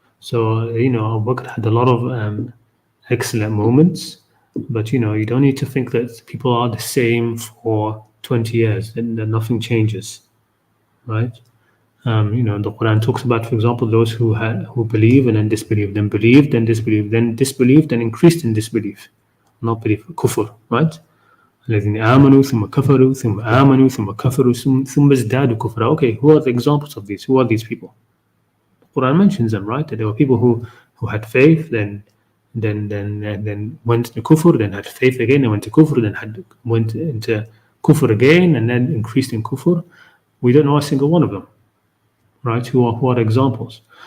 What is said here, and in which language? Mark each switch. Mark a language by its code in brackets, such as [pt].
[en] So, Abu Bakr had a lot of excellent moments, but you don't need to think that people are the same for 20 years and that nothing changes, right? The Quran talks about, for example, those who believe and then disbelieve, then believed and disbelieved, then disbelieved and increased in disbelief, not belief, kufr, right? [ar] الذين آمنوا ثم كفروا ثم آمنوا ثم كفروا ثم ازدادوا كفرا. [en] Okay, who are the examples of these? Who are these people? The Quran mentions them, right? That there were people who had faith, then went to kufr, then had faith again, then went to kufr, then went into kufr again, and then increased in kufr. We don't know a single one of them, right? Who are examples?